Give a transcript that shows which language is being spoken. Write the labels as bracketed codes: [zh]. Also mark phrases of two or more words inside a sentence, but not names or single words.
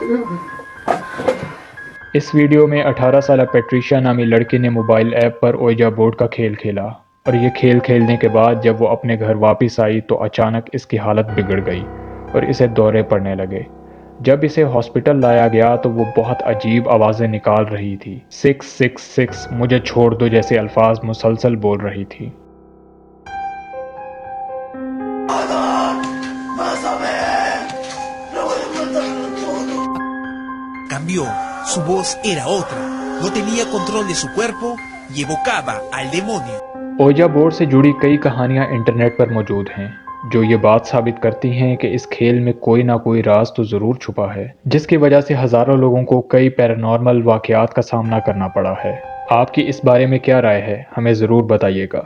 [ur] اس ویڈیو میں 18 سال پیٹریشیا نامی لڑکی نے [en] mobile app [ur] پر اوئیجا بورڈ کا کھیل کھیلا اور یہ کھیل کھیلنے کے بعد جب وہ اپنے گھر واپس آئی تو اچانک اس کی حالت بگڑ گئی اور اسے دورے پڑنے لگے. جب اسے ہاسپٹل لایا گیا تو وہ بہت عجیب آوازیں نکال رہی تھی. 666 مجھے چھوڑ دو جیسے الفاظ مسلسل بول رہی تھی. [es] Cambió, su voz era otra, no tenía control de su cuerpo y evocaba al demonio. [ur] اوئیجا بورڈ سے جڑی کئی کہانیاں انٹرنیٹ پر موجود ہیں جو یہ بات ثابت کرتی ہیں کہ اس کھیل میں کوئی نہ کوئی راز تو ضرور چھپا ہے، جس کی وجہ سے ہزاروں لوگوں کو کئی پیرانارمل واقعات کا سامنا کرنا پڑا ہے. آپ کی اس بارے میں کیا رائے ہے، ہمیں ضرور بتائیے گا.